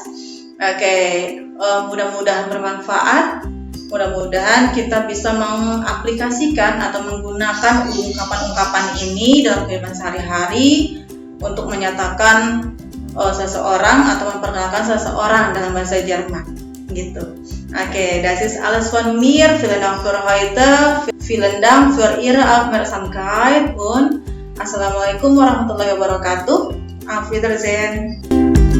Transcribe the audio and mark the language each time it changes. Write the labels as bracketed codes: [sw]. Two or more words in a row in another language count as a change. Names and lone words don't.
[id] Oke, mudah-mudahan bermanfaat. Mudah-mudahan kita bisa mengaplikasikan atau menggunakan ungkapan-ungkapan ini dalam kehidupan sehari-hari untuk menyatakan seseorang atau memperkenalkan seseorang dalam bahasa Jerman gitu. Oke, [de] das ist alles von mir. Vielen Dank für heute. Vielen Dank für Ihre Aufmerksamkeit und [ar] السلام عليكم ورحمة الله وبركاته. [de] Auf Wiedersehen.